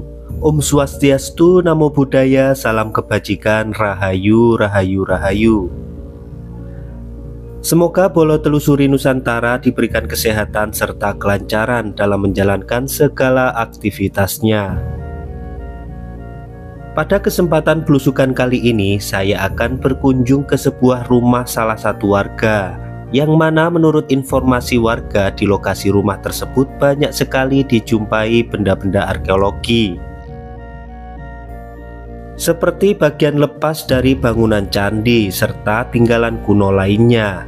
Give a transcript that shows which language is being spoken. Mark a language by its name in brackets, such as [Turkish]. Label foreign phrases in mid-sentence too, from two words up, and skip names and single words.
[Balinese] Om Swastiastu, [Pali] Namo Buddhaya, [Indonesian] salam kebajikan, rahayu, rahayu, rahayu. Semoga Bolo Telusuri Nusantara diberikan kesehatan serta kelancaran dalam menjalankan segala aktivitasnya. Pada kesempatan belusukan kali ini, saya akan berkunjung ke sebuah rumah salah satu warga, yang mana menurut informasi warga di lokasi rumah tersebut banyak sekali dijumpai benda-benda arkeologi, seperti bagian lepas dari bangunan candi serta tinggalan kuno lainnya.